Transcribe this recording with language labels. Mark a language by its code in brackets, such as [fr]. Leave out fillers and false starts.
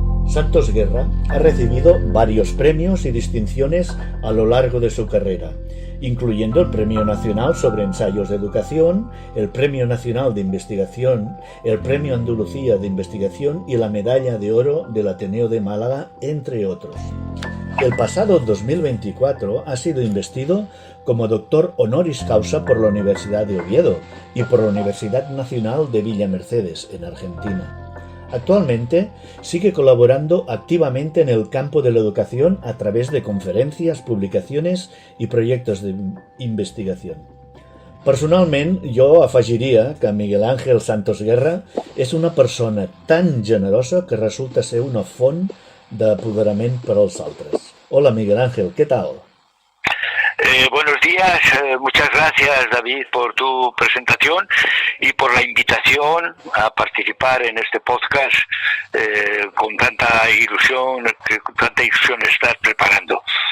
[es] Santos Guerra ha recibido varios premios y distinciones a lo largo de su carrera, incluyendo el Premio Nacional sobre Ensayos de Educación, el Premio Nacional de Investigación, el Premio Andalucía de Investigación y la Medalla de Oro del Ateneo de Málaga, entre otros. El pasado 2024 ha sido investido como doctor honoris causa por la Universidad de Oviedo y por la Universidad Nacional de Villa Mercedes, en Argentina. Actualmente sigue colaborando activamente en el campo de la educación a través de [ca] conferències, publicacions i projectes d'investigació. Personalment, jo afegiria que Miguel Ángel Santos Guerra és una persona tan generosa que resulta ser una font d'apoderament per als altres. [es] Hola, Miguel Ángel, ¿qué tal? Buenos días, muchas gracias David por tu presentación y por la invitación a participar en este podcast con tanta ilusión estás preparando.